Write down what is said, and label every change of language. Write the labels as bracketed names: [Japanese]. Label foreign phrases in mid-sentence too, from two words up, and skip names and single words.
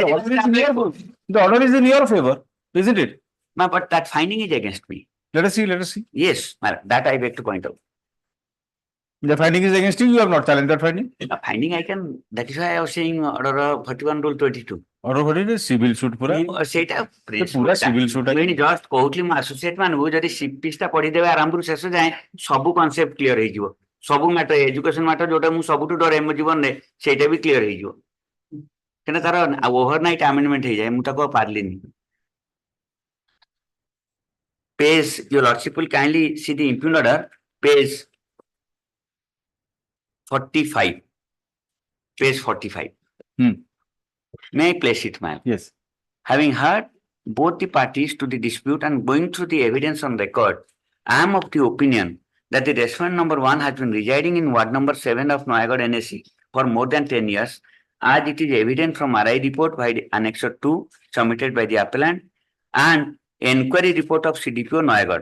[English] The order is in your favor, isn't it? But that finding is against me. Let us see. Yes, that I beg to point out. The finding is against you. You have not challenged that finding. The finding I can. That is why I was saying order 41 rule 22. Order what it is? Civil suit pura. [Odia] ସେଇଟା [English] ପୁରା civil suit [Odia] ଜଷ୍ଟ କହୁଥିଲି ମୁଁ ଆସୋସିଏଟ ମାନଙ୍କୁ ଯଦି ସିପିସ୍ ଟା ପଢିଦେବେ ଆରମ୍ଭରୁ ଶେଷ ଯାଏଁ ସବୁ [English] concept clear [Odia] ହେଇଯିବ ସବୁ ମ୍ୟାଟର [English] education matter [Odia] ଯୋଉଟା ମୁଁ ସବୁଠୁ ଡରେ ମୋ ଜୀବନରେ ସେଇଟା ବି କ୍ଲିୟର ହେଇଯିବ କାହିଁକିନା ତାର [English] over night amendment [Odia] ହେଇଯାଏ ମୁଁ ତାକୁ ପାରିଲିନି [English] page your lordship will kindly see the impugned order page 45. Page 45. Hmm. May I place it, ma'am? Yes. Having heard both the parties to the dispute and going through the evidence on record, I am of the opinion that the respondent number 1 has been residing in ward number 7 of Noyagad NSE for more than 10 years, as it is evident from RI report by the Annexure 2 submitted by the appellant and inquiry report of CDPO Noyagad.